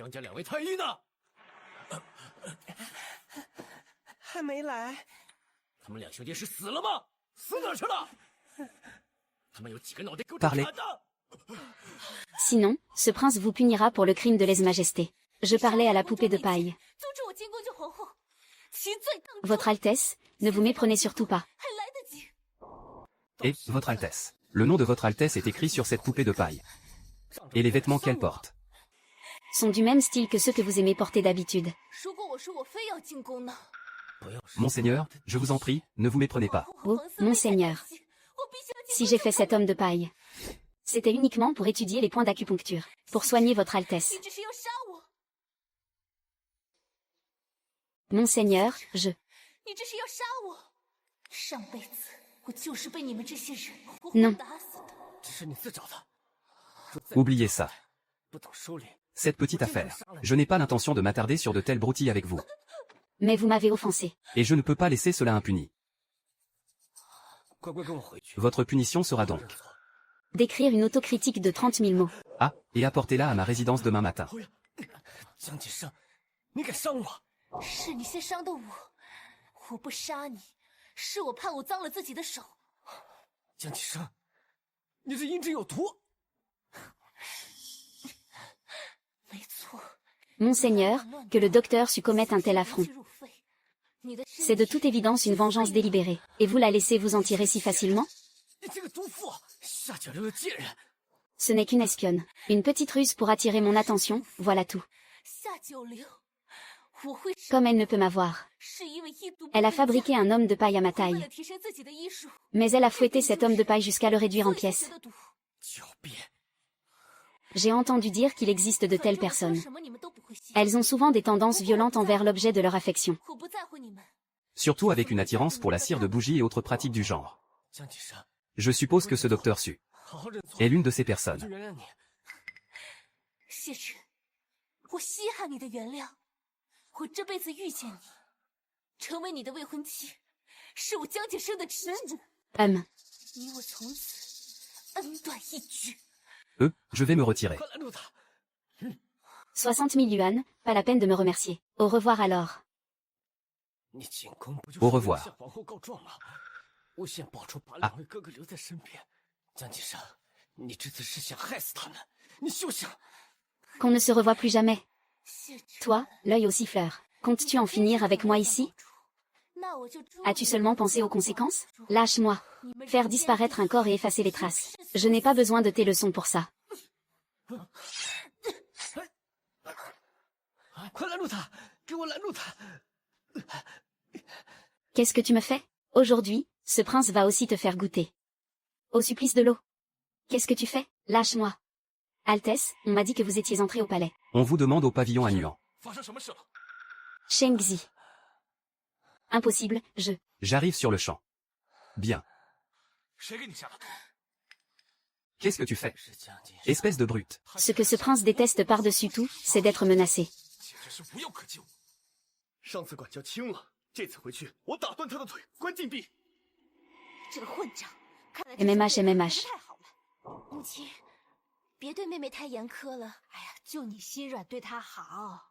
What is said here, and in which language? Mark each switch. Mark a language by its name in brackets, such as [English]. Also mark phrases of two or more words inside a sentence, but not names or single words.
[Chinese] 江家两位太医呢？还没来。他们两兄弟是死了吗？死哪儿去了？他们有几个脑袋给我 [French] Parlez [Chinese] 铲的？ [French] Sinon, ce prince vous punira pour le crime de lèse-majesté. Je parlais à la poupée de paille. [Chinese] 阻止我进宫救皇后，其罪更重。 [French] Votre Altesse, ne vous méprenez surtout pas. [Chinese] 还来得及。 [French] Et, Votre Altesse. Le nom de Votre Altesse est écrit sur cette poupée de paille. Et les vêtements qu'elle porte. Sont du même style que ceux que vous aimez porter d'habitude. [Chinese] 如果我说我非要进宫呢？ [French] Monseigneur, je vous en prie, ne vous méprenez pas. Oh, Monseigneur. Si j'ai fait cet homme de paille, c'était uniquement pour étudier les points d'acupuncture, pour soigner Votre Altesse. [Chinese] 你只是要杀我， [French] Monseigneur, je... [Chinese] 你这是要杀我。上辈子我就是被你们这些人活 [French] Non [Chinese] 活打死的。这是你自找的。 [French] Oubliez ça. [Chinese] 不懂收敛。 [French] Cette petite affaire. Je n'ai pas l'intention de m'attarder sur de telles broutilles avec vous. Mais vous m'avez offensé. Et je ne peux pas laisser cela impuni. [Chinese] 乖乖跟我回去。 [French] Votre punition sera donc... D'écrire une autocritique de 30 000 mots. Ah, et apportez-la à ma résidence demain matin. [Chinese] 江景生，你敢伤我？是你先伤的我，我不杀你，是我怕我脏了自己的手。江景生，你这阴之有图。没错， [French] Monseigneur, que le docteur sut commettre un tel affront. [Chinese] 入肺。你的身 [French] C'est de [Chinese] 体 [French] toute évidence une vengeance délibérée. Et vous la laissez vous en tirer si facilement? [Chinese] 你这个毒妇，下九流的贱人！ [French] Ce n'est qu'une espionne. Une petite ruse pour attirer mon attention, voilà tout. [Chinese] 下九流，我会 [French] Comme elle ne peut m'avoir. [Chinese] 是因为一毒。 [French] Elle a fabriqué un homme de paille à ma [Chinese] 为 [French] taille. [Chinese] 了提升自己的医术， [French] Mais elle a fouetté cet homme de paille jusqu'à le réduire en [Chinese] 做下 [French] pièces. [Chinese] 去的毒。狡辩！ [French] J'ai entendu dire qu'il existe de [Chinese] 反 [French] telles [Chinese] 正我说 [French] personnes. [Chinese] 什么你们都不会信。 [French] Elles ont souvent des tendances violentes envers l'objet de leur affection. [Chinese] 我不在乎你们。 [French] Surtout avec une attirance pour la cire de bougie et autres pratiques du genre. [Chinese] 江景生， [French] Je suppose que ce docteur Su [Chinese] 好好认错， [French] est l'une de ces [Chinese] 我 [French] personnes. [Chinese] 就原谅你。谢晨，我稀罕你的原谅。我这辈子遇见你，成为你的未婚妻，是我江景生的耻辱。你我从此恩断义绝。 [French] Je vais me retirer. [Chinese] 快拦住他！ [French] 60 000 yuan, pas la peine de me remercier. Au revoir alors. [Chinese] 你进宫不就是 [French] Au [Chinese] 为了 [French] revoir [Chinese] 向皇后告状吗？诬陷宝钏把两位哥哥留在身边，江锦生，你这次是想害死他们？你休想！ [French] Qu'on ne se revoie plus jamais. Toi, l'œil au siffleur. Comptes-tu en finir avec moi ici? As-tu seulement pensé aux conséquences? Lâche-moi. Faire disparaître un corps et effacer les traces. Je n'ai pas besoin de tes leçons pour ça. [Chinese] 快拦住他！给我拦住他！ [French] Qu'est-ce que tu me fais? Aujourd'hui, ce prince va aussi te faire goûter. Au supplice de l'eau. Qu'est-ce que tu fais? Lâche-moi. Altesse, on m'a dit que vous étiez entré au palais. On vous demande au pavillon à Nuan. [Chinese] 发生什么事了？ [French] Shengzi. Impossible, J'arrive sur le champ. Bien. [Chinese] 谁给你下的毒？ [French] Qu'est-ce que tu fais? [Chinese] 是江锦生， [French] Espèce de brute. Ce que ce prince déteste par-dessus tout, c'est d'être menacé. [Chinese] 简直是无药可救。上次管教轻了，这次回去我打断他的腿，关禁闭。这个混账，看来 MMH MMH 太好了。母亲，别对妹妹太严苛了。哎呀，就你心软，对她好。